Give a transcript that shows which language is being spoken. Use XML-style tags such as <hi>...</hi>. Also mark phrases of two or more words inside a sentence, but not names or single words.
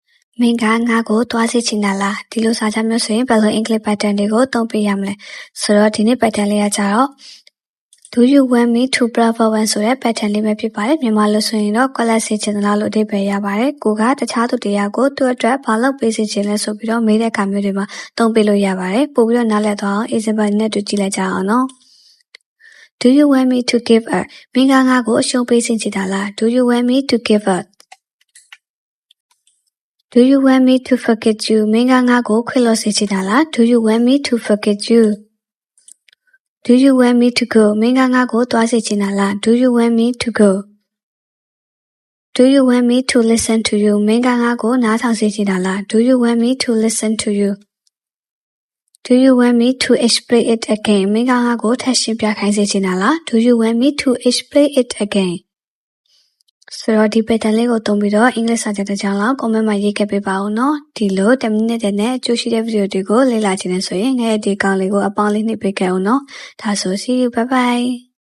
<my>မင်းကငါ့ကိုသွားစေချင်တာလားဒီလိုစာကြမျိုးဆိုရင်ဘယ်လို</my> <en>English pattern</en> <my>တွေကိုသုံးပေးရမလဲဆိုတော့ဒီနေ့ pattern လေးကကြတော့</my> <en>Do you want me to bravo one</en> <my>ဆိုတဲ့ pattern လေးပဲဖြစ်ပါတယ်မြန်မာလိုဆိုရင်တော့ကွက်လက်စေချင်သလားလို့အဓိပ္ပာယ်ရပါတယ်ကိုကတခြားသူတရားကိုသူ့အတွက်ဘာလုပ်ပေးစေချင်လဲဆိုပြီးတော့မေးတဲ့အခါမျိုးတွေမှာသုံးပေးလို့ရပါတယ်ပို့ပြီးတော့နားလည်သွားအောင် example နဲ့တူကြည့်လိုက်ကြအောင်နော်</my> <en>Do you want me to give up</en> <my>မင်းကငါ့ကိုအရှုံးပေးစေချင်တာလား</my> <en>Do you want me to give up Do you want me to forget you</en> <my>မင်းကငါ့ကိုခွင့်လွှတ်စေချင်တာလား</my> <en>Do you want me to forget you Do you want me to go</en> <my>မင်းကငါ့ကို သွားစေချင်တာလား</my> <en>Do you want me to go Do you want me to listen to you</en> <my>မင်းကငါ့ကိုနား ထောင်စေချင်တာလား</my> <en>Do you want me to listen to you Do you want me to explain it again</en> <my>မင်းကငါ့ကိုထပ်ရှင်းပြခိုင်းစေချင်တာလား</my> <en>Do you want me to explain it again</en> <my>ဆိုတော့ဒီ pattern လေးကိုသုံးပြီးတော့ English စာကြတဲ့ကြောင်းလောက် comment မှာရေးခဲ့ပေးပါဦးနော်ဒီလို10 minute နဲ့အကျိုးရှိတဲ့ video တွေကိုလေ့လာခြင်းနဲ့ဆိုရင်ငါရဲ့ဒီကောင်လေးကိုအပေါင်းလေးနှိပ်ပေးခဲ့အောင်နော်ဒါဆို</my> <en>see you bye bye</en>